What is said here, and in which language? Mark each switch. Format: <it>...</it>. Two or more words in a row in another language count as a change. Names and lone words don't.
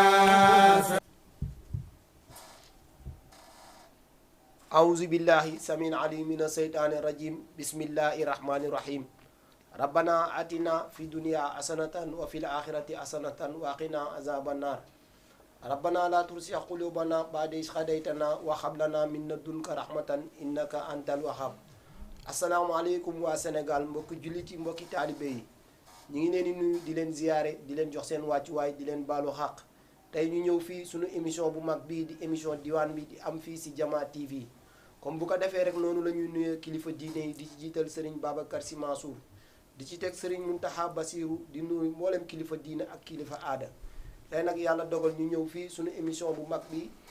<ar>أعوذ بالله السميع العليم من الشيطان الرجيم بسم الله الرحمن الرحيم ربنا آتنا في الدنيا حسنة وفي الآخرة حسنة وقنا عذاب النار ربنا لا تزغ قلوبنا بعد إذ هديتنا وهب لنا من لدنك رحمة إنك أنت الوهاب</ar> <wo>asalaamaaleykum waa Sénégal mbokki jullit yi mbokki taalibe yi ñu ngi leen di nuyu di leen ziyaare di leen jox seen wàccuwaay di leen baalu xaq tey ñu ñëw fii suñu émission bu mag bii di émission diwaan bi di am fii si Jama TV comme bu ko defee rek noonu la ñuy nuyee kilifa diine yi di ci jiital Serigne Babacar Sy Mansour di ci teg Serigne Mountakha Bassirou di nuyu mboolem kilifa diine ak kilifa aada tey nag yàlla dogal ñu ñëw fii suñu émission bu mag bi</wo>